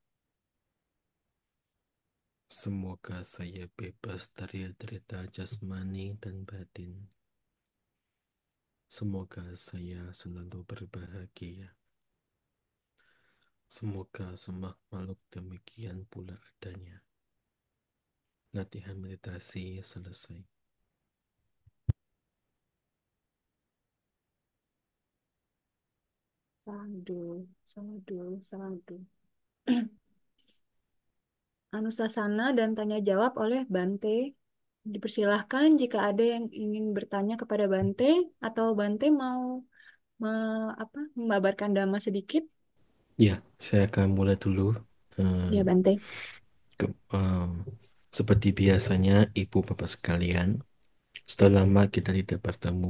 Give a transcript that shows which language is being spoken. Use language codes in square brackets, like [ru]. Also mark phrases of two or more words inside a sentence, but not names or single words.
[id] Semoga saya bebas dari derita jasmani dan batin. Semoga saya selalu berbahagia. Semoga semua makhluk demikian pula adanya. Latihan meditasi selesai. [pi] Sadu, sadu, sadu. [id] Anusasana dan tanya jawab oleh Bante. Dipersilahkan jika ada yang ingin bertanya kepada Bante atau Bante mau membabarkan dhamma sedikit. Ya, saya akan mulai dulu. Eh, Ya, Bante. ke- eh, Seperti biasanya, Ibu Bapak sekalian, sudah lama kita tidak bertemu.